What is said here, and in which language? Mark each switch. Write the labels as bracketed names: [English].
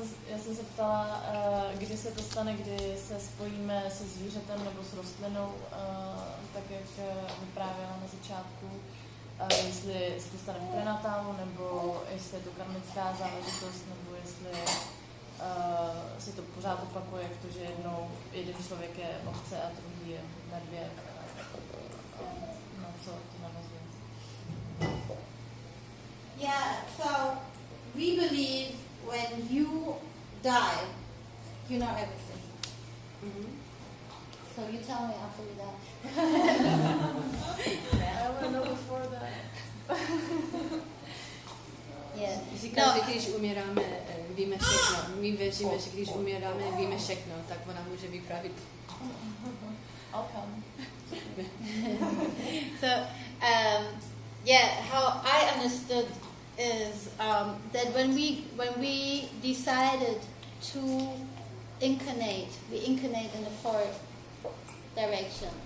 [Czech] Já jsem se ptala, kdy se to stane, kdy se spojíme se zvířetem nebo s rostlinou, tak jak vyprávěla na začátku, jestli se to stane v prenatálu, nebo jestli je to karmická záležitost, nebo jestli se to pořád opakuje, jak to, že jednou jeden člověk je ovce a druhý je medvěd. Na co to navazuje? [English] Yeah, so we believe when you die, you know everything. Mm-hmm. So you tell me after you die. I want to know before that. Yeah. [Czech] Říká, že když umíráme, víme všechno. My věříme, že když umíráme, víme všechno, tak ona může vyprávět. [English] I'll come. So, how I understood is that when we decided to incarnate, we incarnate in the fourth direction.